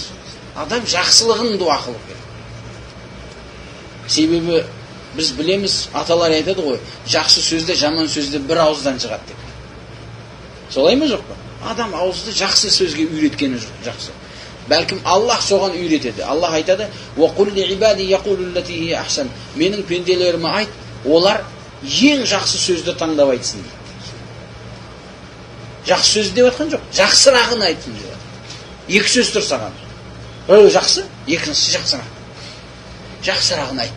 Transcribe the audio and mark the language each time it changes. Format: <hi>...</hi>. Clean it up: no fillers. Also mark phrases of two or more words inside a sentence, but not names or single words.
<kk>Адам жақсылығын дуа қылып керек. Себебі біз білеміз, аталар айтады ғой, жақсы сөзде, жаман сөзде бір ауыздан шығады деп. Солай ма жоқ па? Адам ауызды жақсы сөзге үйреткені жақсы. Бәлкім Аллах соған үйретеді.</kk> <ar>Аллах айтады: "وقل لعبادي يقولوا التي هي أحسن."</ar> <kk>Менің пенделеріме айт, олар ең жақсы сөзді таңдап айтсын дейді. Жақсы сөз деп жатқан жоқ, жақсырағын айтсын деп жатыр. Екі сөз тұр саған. Біреу жақсы, екіншісі жақсырақ. Жақсырағын айт.</kk>